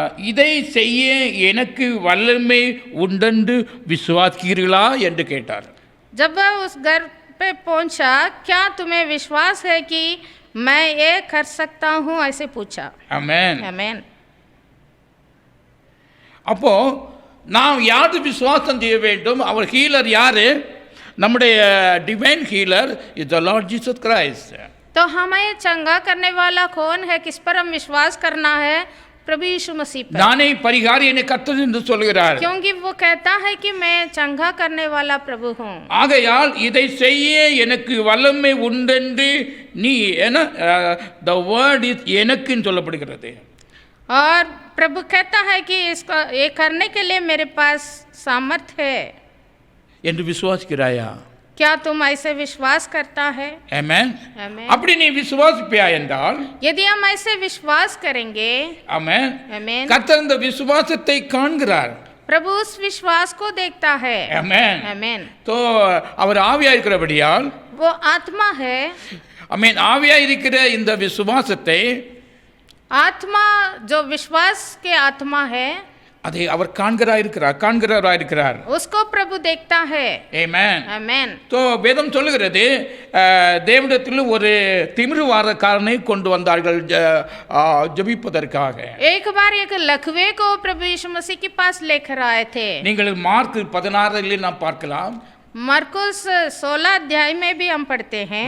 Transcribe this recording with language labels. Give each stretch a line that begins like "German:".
Tamil: இதை செய்ய எனக்கு வல்லமை உண்டென்று விசுவாசிக்கிறீர்களா என்று கேட்டார்.
Hindi: जब वह उस घर पे पहुंचा, क्या तुम्हें विश्वास है कि मैं ये कर सकता हूँ, ऐसे पूछा। ஆமென். आमीन।
Tamil: அப்போ நாம் யாரு விசுவாசம் செய்ய வேண்டும்? அவர் ஹீலர் யாரு?
English: நம்முடைய divine healer is the Lord Jesus Christ.
Hindi: तो हमें चंगा करने वाला कौन है? किस पर हम विश्वास करना है? प्रभु यीशु मसीह पर।
Tamil: நானே பரிகாரி என கர்த்தர் என்று சொல்கிறார்.
Hindi: क्योंकि वो कहता है कि मैं चंगा करने वाला प्रभु हूँ।
Tamil: ஆகையால் இதை செய்ய எனக்கு வல்லமை உண்டென்று நீ என
English: the word is
Tamil: எனக்குன்னு சொல்லப்படுகிறது.
Hindi: और प्रभु कहता है कि इसको ये करने के लिए मेरे पास सामर्थ है
Tamil: என்று விசுவாசிக்கிறாயா?
Hindi: क्या तुम ऐसे विश्वास करता है? ஆமென். आमीन।
Tamil: அப்படி நீ விசுவாசிப்பியா என்றால்,
Hindi: यदि हम ऐसे विश्वास करेंगे, ஆமென், आमीन,
Tamil: கர்த்தர் இந்த விசுவாசத்தை காண்கிறார்.
Hindi: प्रभु उस विश्वास को देखता है। ஆமென். आमीन।
Tamil: तो அவர் ஆவியா இருக்கிறபடியால்,
Hindi: वो आत्मा है।
Tamil: ஆமென், ஆவியா இருக்கிற இந்த விசுவாசத்தை
Hindi: आत्मा जो विश्वास के आत्मा है,
Tamil: அதை அவர் காண்கிறவராயிருக்கிறார்.
Hindi: उसको प्रभु देखता है. ஆமென். आमेन.
Tamil: तो வேதம் சொல்லுகிறது தேவனிடத்தில் ஒரு திமிர்வாதக்காரனை கொண்டு வந்தார்கள் ஜெபிப்பதற்காக.
Hindi: एक बार एक लकवे को प्रभु यीशु मसीह के पास लेकर आए थे.
Tamil: நீங்கள் மார்க் 16 நாம் பார்க்கலாம்.
Hindi: मरकुस 16 अध्याय में भी हम पढ़ते हैं.